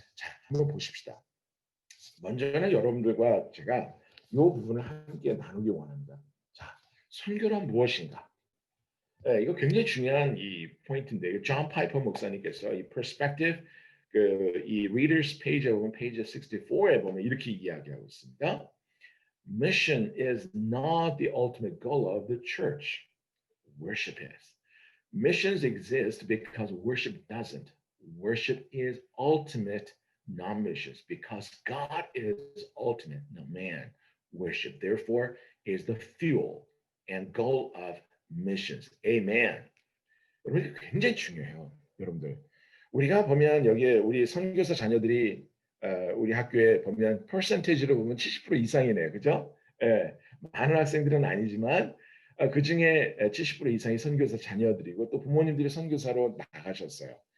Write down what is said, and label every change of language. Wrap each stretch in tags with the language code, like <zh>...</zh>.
<ko>자, 한번 보십시다. 먼저는 여러분들과 제가 이 부분을 함께 나누기 원합니다. 자, 선교란 무엇인가? 이거 굉장히 중요한 이 포인트인데요. 존 파이퍼 목사님께서 이 perspective 이 readers page에 보면 페이지 64에 보면 이렇게 이야기하고 있습니다.</ko> <en>Mission is not the ultimate goal of the church. Worship is. Missions exist because worship doesn't. Worship is ultimate, not missions, because God is ultimate, no man. Worship, therefore, is the fuel and goal of missions. Amen.</en> <ko>여러분, 굉장히 중요해요, 여러분들. 우리가 보면 여기에 우리 선교사 자녀들이 우리 학교에 보면 퍼센테이지로 보면 70% 이상이네요, 그죠? 예, 많은 학생들은 아니지만 그 중에 70% 이상이 선교사 자녀들이고 또 부모님들이 선교사로 나가셨어요.</ko>